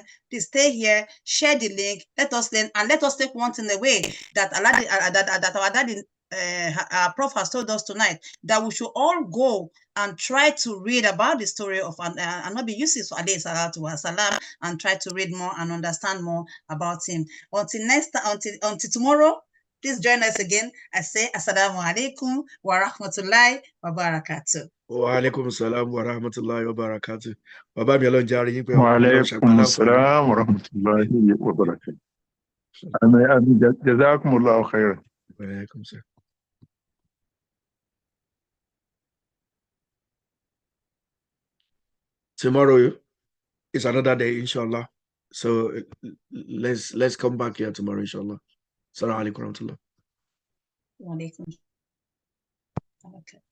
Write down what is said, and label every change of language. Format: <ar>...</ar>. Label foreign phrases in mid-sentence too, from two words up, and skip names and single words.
<en>Please stay here, share the link, let us learn, and let us take one thing away that our daddy, our Prof has told us tonight, that we should all go and try to read about the story of Anabi Yusuf</en> <ar>عليه الصلاة والسلام,</ar> <en>and try to read more and understand more about him. Until tomorrow, please join us again. I say</en> <ar>السلام عليكم ورحمة الله وبركاته. وعليكم السلام ورحمة الله وبركاته.</ar> <yo>Baba mi Ọlọ́run jàre yín pé</yo> <ar>وعليكم السلام ورحمة الله وبركاته. Amin. جزاكم الله خيرا. وعليكم السلام.</ar> <en>Tomorrow is another day, inshallah. So let's come back here tomorrow, inshallah.</en> <ar>السلام عليكم ورحمة الله. وعليكم.</ar>